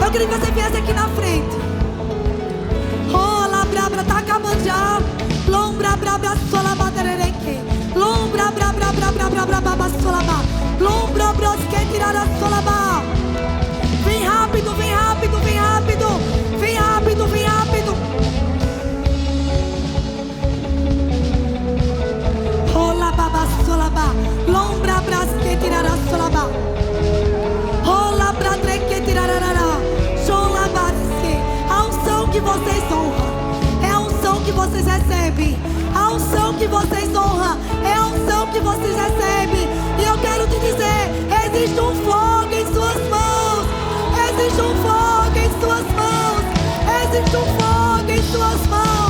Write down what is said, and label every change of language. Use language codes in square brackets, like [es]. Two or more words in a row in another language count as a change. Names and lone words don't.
[pt] você viesse aqui na frente. Oh, labrabra, tá acabando já. Lombra, brabra, solaba, derereque. Lombra, brabra, brabra, brabra, brabra, solaba. Lombra, brosque, tirara, solaba. Vem rápido, vem rápido, vem rápido. Vem rápido, vem rápido. Oh, lababa, solaba. Lombra, brasque, tirara, solaba. Oh, labra, treque, tirararara. Solaba, a unção que vocês honram é a unção que vocês recebem. A unção que vocês honram é a unção que vocês recebem. E eu quero te dizer, existe um fogo em suas mãos. Existe um fogo em suas mãos. Existe um fogo em suas mãos.